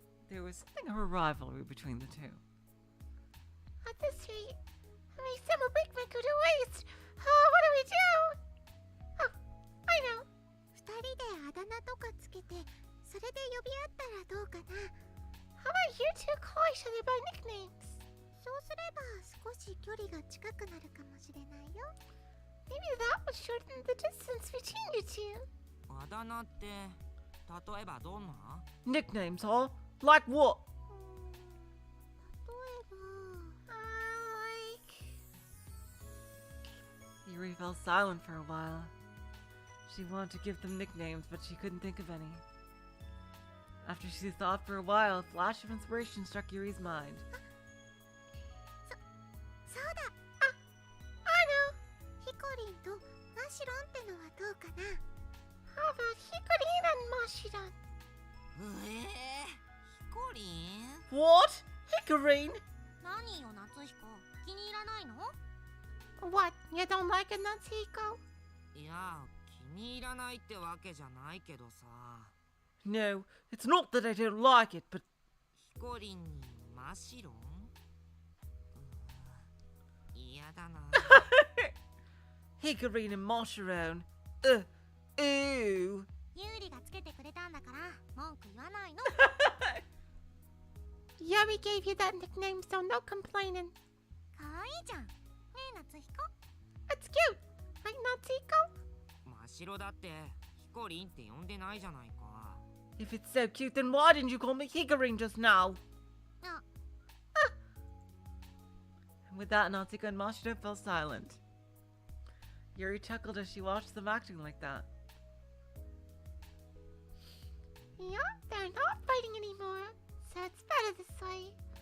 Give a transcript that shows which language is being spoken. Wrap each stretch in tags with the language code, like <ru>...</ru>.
<en>There was something of a rivalry between the two. At this rate, how many summer break might go to waste? What do we do? Oh, I know.</en> <ja>二人であだ名とかつけて、それで呼び合ったらどうかな。</ja> <en>How about you two call each other by nicknames?</en> <ja>そうすれば少し距離が近くなるかもしれないよ。</ja> <en>Maybe that would shorten the distance between you two.</en> <ja>あだ名って例えばどんな？</ja> <en>Nicknames, huh? Like what?</en> <ja>例えば、like...</ja> <en>Yuri fell silent for a while. She wanted to give them nicknames, but she couldn't think of any. After she thought for a while, a flash of inspiration struck Yuri's mind.</en> <ja>そうだ。</ja> <en>I know.</en> <ja>ヒコリンとマシロンってのはどうかな。</ja> <en>How about ヒコリン and マシロン？</en> <ja>ヒコリン？</ja> <en>What? Hickorine?</en> <ja>何よ夏彦、気に入らないの？</ja> <en>What? You don't like it, Natsuko?</en> <ja>いや、気に入らないってわけじゃないけどさ。</ja> <en>No, it's not that I don't like it, but...</en> <ja>ヒコリンにマシロン？嫌だな。</ja> <en>Hickorine and Mosheron. Ooh.</en> <ja>ユーリがつけてくれたんだから文句言わないの。</ja> <en>Yuri gave you that nickname, so no complaining.</en> <ja>かわいいじゃん。ねえ夏彦。</ja> <en>It's cute. Right, Natsuko?</en> <ja>マシロだってヒコリンって呼んでないじゃないか。</ja> <en>If it's so cute, then why didn't you call me Hickorine just now? And with that, Natsuko and Mashiro fell silent. Yuri chuckled as she watched them acting like that. Yeah, they're not fighting anymore, so it's better this way.</en>